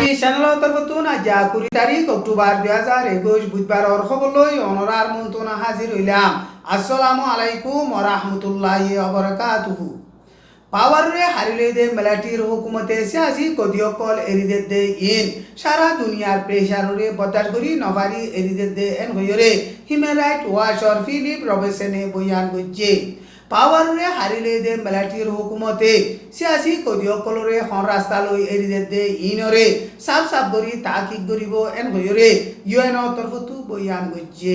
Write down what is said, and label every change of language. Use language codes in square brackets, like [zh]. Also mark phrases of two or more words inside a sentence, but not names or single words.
[rhg] চ্যানেলৰ তৰফতোন আজি 20 তাৰিখ অক্টোবৰ 2021 বুধবাৰৰ খবৰলৈ অনৰাৰ মন্তনা হাজিৰ হইলাম। [ar] السلام عليكم ورحمة الله وبركاته. [rhg] পাওয়ারে হারিলে দে মিলিটারি হুকুমতে সিয়াসি কদিয়কল এরিদে দে ইন সারা দুনিয়ার প্রেসারে বদার করি নভারি এরিদে দে এন হইরে হিউম্যান রাইট ওয়াচর ফিলিপ রবিনসনে বয়ান গজ্জে। পাওয়ারে হারিলে দে মিলিটারি হুকুমতে সিয়াসি কদিয়কলরে হন রাস্তা লই এরিদে দে ইনরে সাফ সাফ করি তাকিক করিব এন হইরে ইউএন তরফতু বয়ান গজ্জে।